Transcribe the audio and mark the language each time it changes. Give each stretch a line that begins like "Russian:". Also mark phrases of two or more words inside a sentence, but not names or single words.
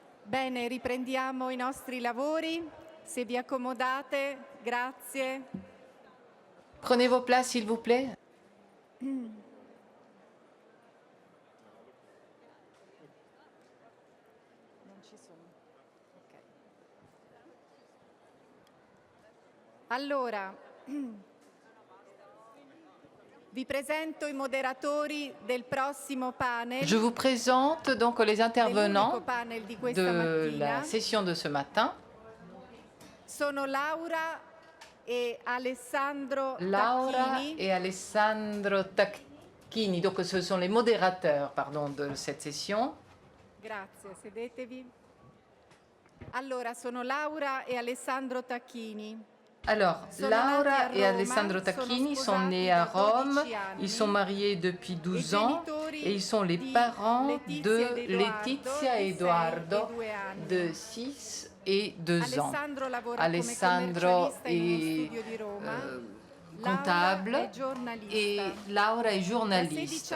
Italian: Bene, riprendiamo i nostri lavori. Se vi accomodate, grazie.
French: Prenez vos places, s'il vous plaît.
Italian: Allora, vi presento i moderatori del prossimo panel.
French: Je vous présente donc les intervenants
Italian: Panel di questa
French: de
Italian: mattina.
French: la session de ce matin.
Italian: Sono Laura e Alessandro Laura Tacchini.
French: et Alessandro Tacchini. Donc ce sont les modérateurs de cette session.
Italian: Grazie, sedetevi. Allora, sono Laura e Alessandro Tacchini.
French: Alors, Laura et Alessandro Tacchini sont nés à Rome, ils sont mariés depuis 12 ans et ils sont les parents de Letizia et Edoardo de 6 et 2 ans. Alessandro est comptable et Laura est journaliste.